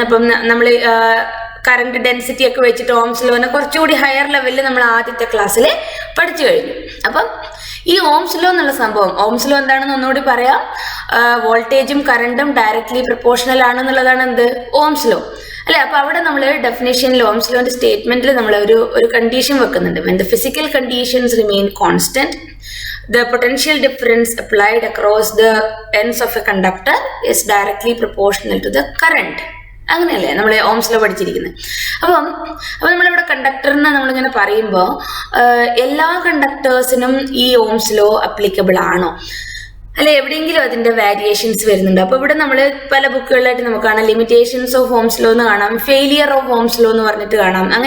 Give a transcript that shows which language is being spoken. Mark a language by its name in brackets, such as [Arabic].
[Malayalam] അപ്പം നമ്മൾ current density ഒക്കെ വെച്ചിട്ട് ഓംസ് ലോനെ കുറച്ചുകൂടി ഹയർ ലെവലിൽ നമ്മൾ ആദ്യത്തെ ക്ലാസ്സിൽ പഠിച്ചു കഴിഞ്ഞു. അപ്പം ഈ ഓംസ് ലോ എന്നുള്ള സംഭവം, ഓംസ് ലോ എന്താണെന്ന് ഒന്നുകൂടി പറയാം. വോൾട്ടേജും കറണ്ടും ഡയറക്ട്ലി പ്രൊപ്പോർഷണൽ ആണെന്നുള്ളതാണ് എന്ത് ഓംസ് ലോ അല്ലെ. അപ്പൊ അവിടെ നമ്മൾ ഡെഫിനേഷനിൽ ഓംസ് ലോന്റെ സ്റ്റേറ്റ്മെന്റിൽ നമ്മൾ ഒരു കണ്ടീഷൻ വെക്കുന്നുണ്ട്. [English] when the physical conditions remain constant, the potential difference applied across the ends of a conductor is directly proportional to the current. [Malayalam] അങ്ങനെയല്ലേ നമ്മൾ ഓംസ് ലോ പഠിച്ചിരിക്കുന്നത്. അപ്പം നമ്മളിവിടെ കണ്ടക്ടറിനെ നമ്മളിങ്ങനെ പറയുമ്പോൾ എല്ലാ കണ്ടക്ടേഴ്സിനും ഈ ഓംസ് ലോ അപ്ലിക്കബിൾ ആണോ അല്ലെ? എവിടെയെങ്കിലും അതിന്റെ വേരിയേഷൻസ് വരുന്നുണ്ട്. അപ്പൊ ഇവിടെ നമ്മൾ പല ബുക്കുകളിലായിട്ട് നമുക്ക് കാണാം ലിമിറ്റേഷൻസ് ഓഫ് ഓംസ് ലോ എന്ന് കാണാം, ഫെയിലിയർ ഓഫ് ഓംസ് ലോ എന്ന് പറഞ്ഞിട്ട് കാണാം.